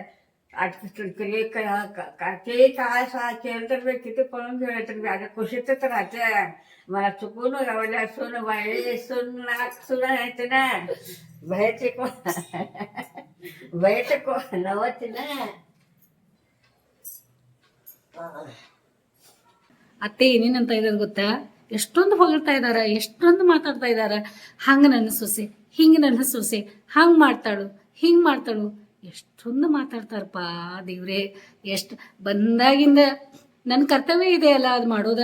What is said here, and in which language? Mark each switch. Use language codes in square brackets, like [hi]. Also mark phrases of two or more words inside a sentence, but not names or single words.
[mr] ते काय केलं तर मी किती पळून गेले तर मी आता खुशीतच राहते. मला चुकून गावल्या सून बाई सून येते ना, बाहेरचे कोण नवते ना. [kn] ಅತ್ತೆ ಏನೇನಂತ ಇದ್ದಾರೆ ಗೊತ್ತಾ, ಎಷ್ಟೊಂದು ಹೊಗಳ್ತಾ ಇದಾರ, ಎಷ್ಟೊಂದು ಮಾತಾಡ್ತಾ ಇದಾರ. ಹಂಗ ನನ್ನ ಸೊಸೆ, ಹಿಂಗ ನನ್ನ ಸೊಸೆ, ಹಂಗ್ ಮಾಡ್ತಾಳು, ಹಿಂಗ್ ಮಾಡ್ತಾಳು, ಎಷ್ಟೊಂದು ಮಾತಾಡ್ತಾರಪ್ಪ ದೇವ್ರೆ. ಎಷ್ಟು ಬಂದಾಗಿಂದ ನನ್ನ ಕರ್ತವ್ಯ ಇದೆ ಅಲ್ಲ ಅದು ಮಾಡೋದ.